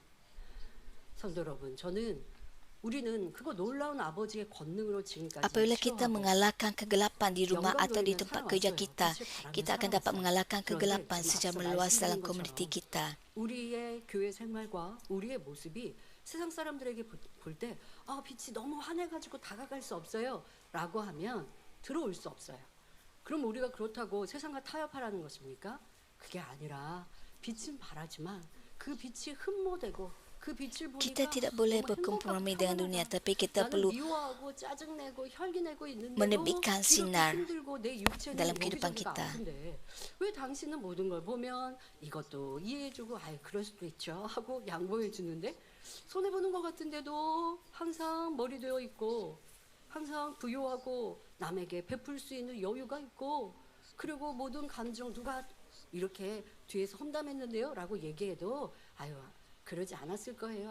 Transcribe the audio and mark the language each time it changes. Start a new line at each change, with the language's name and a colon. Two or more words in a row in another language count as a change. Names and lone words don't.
Korean: 성도 여러분, 우리는 그거 놀라운 아버지의 권능으로 지금까지
Malay: Apabila kita
Korean: 치유하고
Malay: mengalahkan kegelapan di rumah
Korean: 영광
Malay: atau di
Korean: 돌리며
Malay: tempat kerja
Korean: 살아왔어요.
Malay: kita,
Korean: 빛을 발하며
Malay: kita akan dapat
Korean: 살아왔어요.
Malay: mengalahkan
Korean: 그런데
Malay: kegelapan
Korean: 지금
Malay: secara
Korean: 앞서
Malay: meluas dalam
Korean: 말씀드린
Malay: komuniti
Korean: 것처럼
Malay: kita.
Korean: 우리의 교회 생활과 우리의 모습이 세상 사람들에게 볼 때 빛이 너무 환해가지고 다가갈 수 없어요 라고 하면 들어올 수 없어요. 그럼 우리가 그렇다고 세상과 타협하라는 것입니까? 그게 아니라 빛은 바라지만 그 빛이 흠모되고 그 빛을 보니까
Malay: Kita tidak boleh berkompromi dengan dunia, tapi kita perlu
Korean: 미워하고 짜증내고 혈기내고 있는데도
Malay: menerbitkan sinar
Korean: 이렇게 힘들고 내 육체는
Malay: dalam kehidupan
Korean: 여기저기가
Malay: kita.
Korean: 아픈데 왜 당신은 모든 걸 보면 이것도 이해해주고 그럴 수도 있죠 하고 양보해 주는데 손해 보는 것 같은데도 항상 머리 되어 있고 항상 부유하고 남에게 베풀 수 있는 여유가 있고 그리고 모든 감정 누가 이렇게 뒤에서 험담했는데요 라고 얘기해도 그러지 않았을 거예요.